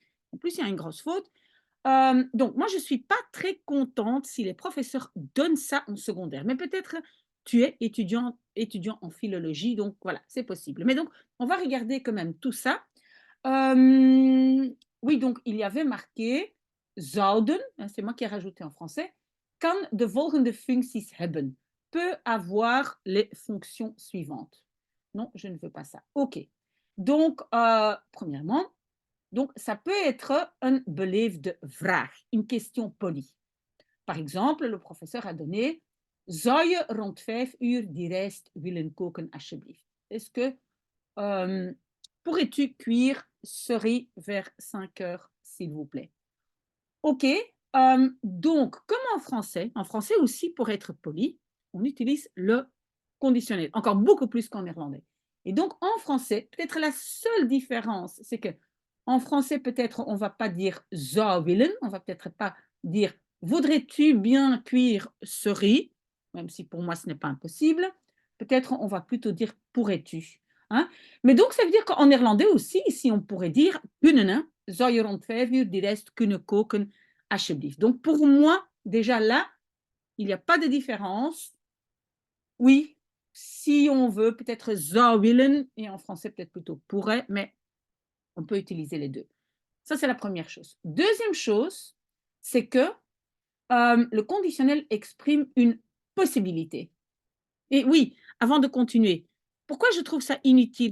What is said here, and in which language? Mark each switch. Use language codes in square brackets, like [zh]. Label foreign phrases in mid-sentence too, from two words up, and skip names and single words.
[fr] En plus, il y a une grosse faute. Donc, moi, je ne suis pas très contente si les professeurs donnent ça en secondaire. Mais peut-être tu es étudiant en philologie, donc voilà, c'est possible. Mais donc, on va regarder quand même tout ça. Oui, donc il y avait marqué zouden, hein, c'est moi qui ai rajouté en français, [nl] kan de volgende functies hebben, [fr] peut avoir les fonctions suivantes. Non, je ne veux pas ça. OK. Donc, premièrement, donc, ça peut être un [nl] beleefde vraag, [fr] une question polie. Par exemple, le professeur a donné [nl] Zou je rond 5 uur die rijst willen koken, alsjeblieft? [fr] Est-ce que pourrais-tu cuire ce riz vers 5 heures, s'il vous plaît? OK. Donc, comme en français aussi, pour être poli, on utilise le conditionnel, encore beaucoup plus qu'en néerlandais. Et donc, en français, peut-être la seule différence, c'est que en français, peut-être, on ne va pas dire [nl] zou willen, [fr] on ne va peut-être pas dire voudrais-tu bien cuire ce riz, même si pour moi ce n'est pas impossible. Peut-être on va plutôt dire pourrais-tu. Hein? Mais donc, ça veut dire qu'en néerlandais aussi, ici, on pourrait dire kunnen, hein? [nl] Zou je rond 5 uur die rijst kunnen koken, alsjeblieft. [fr] Donc, pour moi, déjà là, il n'y a pas de différence. Oui, si on veut, peut-être [nl] zou willen, [fr] et en français, peut-être plutôt pourrait, mais on peut utiliser les deux. Ça, c'est la première chose. Deuxième chose, c'est que le conditionnel exprime une possibilité. Et oui, avant de continuer, pourquoi je trouve ça inutile?